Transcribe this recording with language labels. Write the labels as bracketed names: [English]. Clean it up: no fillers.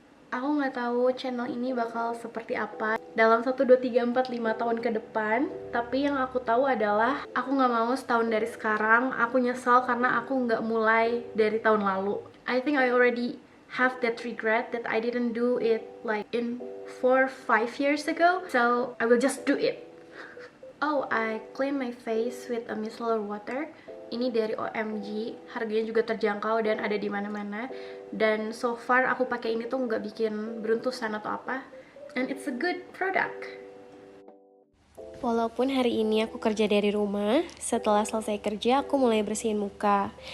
[Indonesian] Aku nggak tahu channel ini bakal seperti apa dalam 1, 2, 3, 4, 5 tahun ke depan. Tapi yang aku tahu adalah aku nggak mau setahun dari sekarang aku nyesal karena aku nggak mulai dari tahun lalu. [English] I think I already have that regret that I didn't do it like in 4, 5 years ago. So I will just do it. Oh, I clean my face with a micellar water. [Indonesian] Ini dari OMG, harganya juga terjangkau dan ada di mana-mana. Dan [English] so far [Indonesian] aku pakai ini tuh nggak bikin beruntusan atau apa. [English] And it's a good product. [Indonesian] Walaupun hari ini aku kerja dari rumah, setelah selesai kerja aku mulai bersihin muka.